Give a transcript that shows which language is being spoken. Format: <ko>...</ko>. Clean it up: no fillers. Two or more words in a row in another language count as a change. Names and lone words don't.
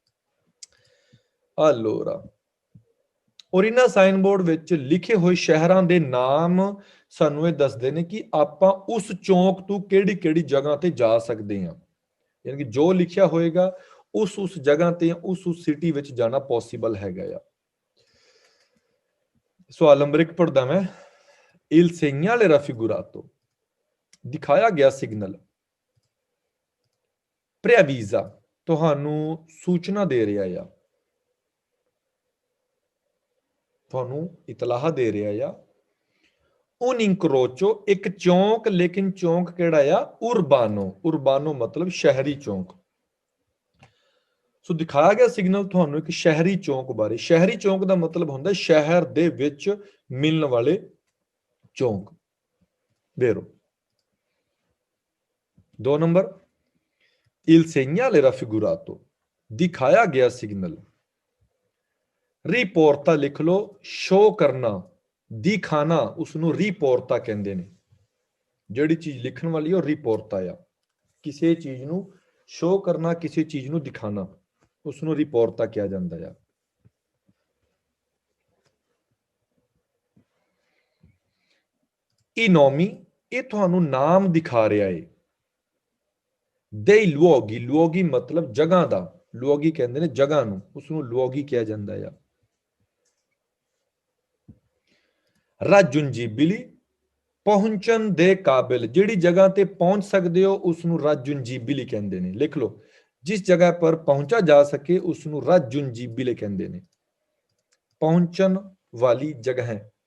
<pa>allora ਔਰ ਇਹਨਾਂ ਸਾਈਨ ਬੋਰਡ ਵਿੱਚ ਲਿਖੇ ਹੋਏ ਸ਼ਹਿਰਾਂ ਦੇ ਨਾਮ ਸਾਨੂੰ ਇਹ ਦੱਸਦੇ ਨੇ ਕਿ ਆਪਾਂ ਉਸ ਚੌਂਕ ਤੋਂ ਕਿਹੜੀ ਕਿਹੜੀ ਜਗ੍ਹਾ ਤੇ ਜਾ ਸਕਦੇ ਹਾਂ। ਯਾਨੀ ਕਿ ਜੋ ਲਿਖਿਆ ਹੋਏਗਾ ਉਸ ਜਗ੍ਹਾ ਤੇ ਉਸ ਸਿਟੀ ਵਿੱਚ ਜਾਣਾ ਪੋਸੀਬਲ ਹੈਗਾ ਆ। ਸਵਾਲ ਨੰਬਰ 1 ਪੜਦਾ ਮੈਂ।</pa> <it>Il segnale raffigurato,</it> <pa>ਦਿਖਾਇਆ ਗਿਆ ਸਿਗਨਲ, preavvisa, ਤੁਹਾਨੂੰ ਸੂਚਨਾ ਦੇ ਰਿਹਾ ਆ, ਤੁਹਾਨੂੰ ਇਤਲਾਹ ਦੇ ਰਿਹਾ ਆ।</pa> <it>un incrocio,</it> <pa>ਇੱਕ ਚੌਂਕ, ਲੇਕਿਨ ਚੌਂਕ ਕਿਹੜਾ ਆ? ਉਰਬਾਨੋ। ਉਰਬਾਨੋ ਮਤਲਬ ਸ਼ਹਿਰੀ ਚੌਂਕ। ਸੋ ਦਿਖਾਇਆ ਗਿਆ ਸਿਗਨਲ ਤੁਹਾਨੂੰ ਇੱਕ ਸ਼ਹਿਰੀ ਚੌਂਕ ਬਾਰੇ। ਸ਼ਹਿਰੀ ਚੌਂਕ ਦਾ ਮਤਲਬ ਹੁੰਦਾ ਸ਼ਹਿਰ ਦੇ ਵਿੱਚ ਮਿਲਣ ਵਾਲੇ ਚੌਂਕ।</pa> <it>vero 2 ਨੰਬਰ il segnale raffigurato,</it> <pa>ਦਿਖਾਇਆ ਗਿਆ ਸਿਗਨਲ, ਰਿਪੋਰਟਾ ਲਿਖ ਲਓ, ਸ਼ੋ ਕਰਨਾ, ਦਿਖਾਣਾ ਉਸਨੂੰ ਰਿਪੋਰਟਾ ਕਹਿੰਦੇ ਨੇ। ਜਿਹੜੀ ਚੀਜ਼ ਲਿਖਣ ਵਾਲੀ ਉਹ ਰਿਪੋਰਟਾ ਆ। ਕਿਸੇ ਚੀਜ਼ ਨੂੰ ਸ਼ੋ ਕਰਨਾ, ਕਿਸੇ ਚੀਜ਼ ਨੂੰ ਦਿਖਾਣਾ, ਉਸਨੂੰ ਰਿਪੋਰਟਾ ਕਿਹਾ ਜਾਂਦਾ ਆ।</pa> <it>i nomi,</it> <pa>ਇਹ ਤੁਹਾਨੂੰ ਨਾਮ ਦਿਖਾ ਰਿਹਾ ਏ।</pa> <it>dei luoghi,</it> <pa>luoghi ਮਤਲਬ ਜਗ੍ਹਾ ਦਾ, luoghi ਕਹਿੰਦੇ ਨੇ ਜਗ੍ਹਾ ਨੂੰ, ਉਸਨੂੰ luoghi ਕਿਹਾ ਜਾਂਦਾ ਆ। raggiungibili, ਪਹੁੰਚਣ ਦੇ ਕਾਬਿਲ, ਜਿਹੜੀ ਜਗ੍ਹਾ ਤੇ ਪਹੁੰਚ ਸਕਦੇ ਹੋ ਉਸਨੂੰ raggiungibili ਕਹਿੰਦੇ ਨੇ। ਲਿਖ ਲਓ, ਜਿਸ ਜਗ੍ਹਾ ਪਰ ਪਹੁੰਚਾ ਜਾ ਸਕੇ ਉਸਨੂੰ raggiungibile ਕਹਿੰਦੇ ਨੇ, ਪਹੁੰਚਣ ਵਾਲੀ ਜਗ੍ਹਾ ਹੈ।</pa>